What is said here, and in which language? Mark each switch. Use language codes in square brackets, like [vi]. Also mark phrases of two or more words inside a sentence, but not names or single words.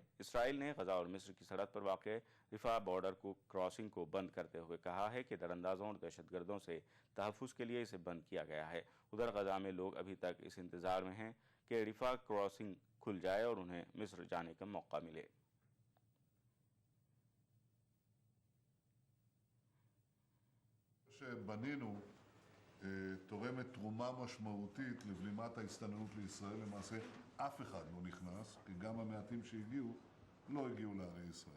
[ur] اسرائیل نے غزہ اور مصر کی سرحد پر واق رفح بارڈر کو کراسنگ کو بند کرتے ہوئے کہا ہے کہ دراندازوں اور دہشت گردوں سے تحفظ کے لیے اسے بند کیا گیا ہے. ادھر غزہ میں لوگ ابھی تک اس انتظار میں ہیں کہ رفح کراسنگ کھل جائے اور انہیں مصر جانے کا موقع ملے. [he] שבנינו תורמת תרומה משמעותית לבלימת ההסתננות לישראל. למעשה אף אחד לא נכנס, כי גם המעטים שהגיעו לא הגיעו לערי ישראל.